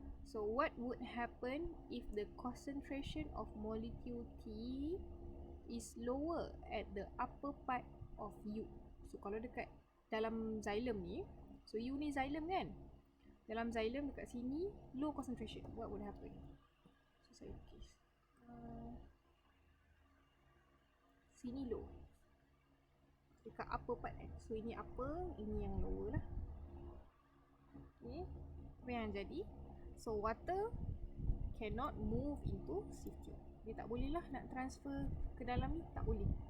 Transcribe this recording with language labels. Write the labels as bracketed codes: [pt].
[en] So what would happen if the concentration of molecule T is lower at the upper part of U? So [ms] kalau dekat dalam xylem ni, so U ni xylem kan? Dalam xylem dekat sini [en] low concentration, what would happen? [ms] So saya lukis sini [en] low dekat upper part [ms] So ini upper, ini yang lower lah. Apa yang jadi? [en] So water cannot move into sieve tube. [ms] Dia tak boleh lah nak transfer ke dalam ni, tak boleh.